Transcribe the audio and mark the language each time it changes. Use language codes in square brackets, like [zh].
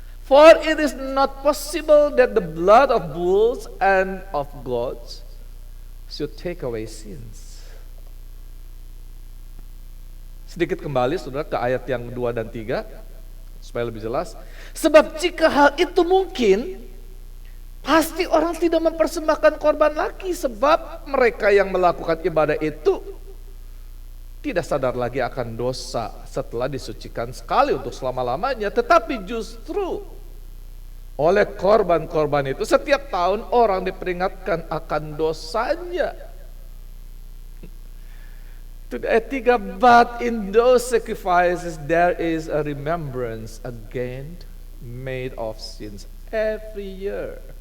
[en] For it is not possible that the blood of bulls and of goats should take away sins. [id] Sedikit kembali saudara ke ayat yang 2 dan 3 supaya lebih jelas. Sebab jika hal itu mungkin, pasti orang tidak mempersembahkan korban lagi, sebab mereka yang melakukan ibadah itu tidak sadar lagi akan dosa setelah disucikan sekali untuk selama-lamanya. Tetapi justru oleh korban-korban itu setiap tahun orang diperingatkan akan dosanya. Ayat 3, [en] but in those sacrifices there is a remembrance again made of sins every year.